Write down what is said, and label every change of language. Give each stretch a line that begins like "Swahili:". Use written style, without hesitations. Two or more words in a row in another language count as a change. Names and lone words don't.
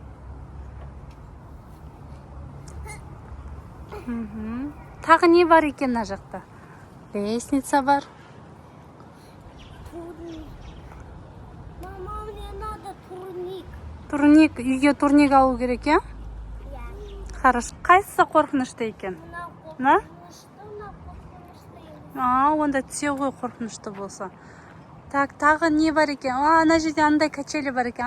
Kazakh: Тағы не бар екен мына жақта? Лестница бар. Турник.
Russian: Мама, мне надо турник.
Kazakh: Турник, үйге турник алу керек, е?
Russian: Я. Хорошо.
Kazakh: Қайсысы қорқынышты екен?
Russian: На?
Kazakh: Онда түсе ғой қорқынышты болса. Так, тағы не бар екен? Ана жерде андай качели бар екен.